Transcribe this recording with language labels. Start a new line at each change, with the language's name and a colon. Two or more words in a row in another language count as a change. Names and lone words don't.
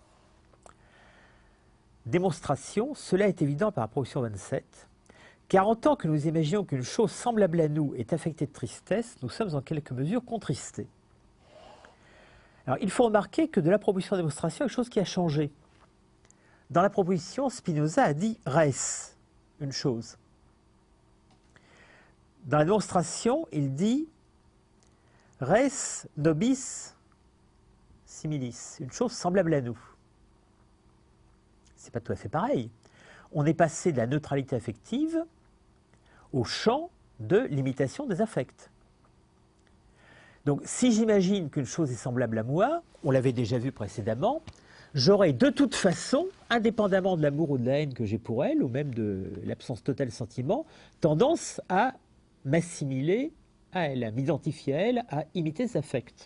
French: Démonstration, cela est évident par la proposition 27, car en tant que nous imaginons qu'une chose semblable à nous est affectée de tristesse, nous sommes en quelque mesure contristés. Alors, il faut remarquer que de la proposition à la démonstration, il y a quelque chose qui a changé. Dans la proposition, Spinoza a dit « res », une chose. Dans la démonstration, il dit «
Latin: res nobis similis »,
French: une chose semblable à nous. C'est pas tout à fait pareil. On est passé de la neutralité affective au champ de l'imitation des affects. Donc, si j'imagine qu'une chose est semblable à moi, on l'avait déjà vu précédemment, j'aurai de toute façon, indépendamment de l'amour ou de la haine que j'ai pour elle, ou même de l'absence totale de sentiment, tendance à m'assimiler à elle, à m'identifier à elle, à imiter ses affects.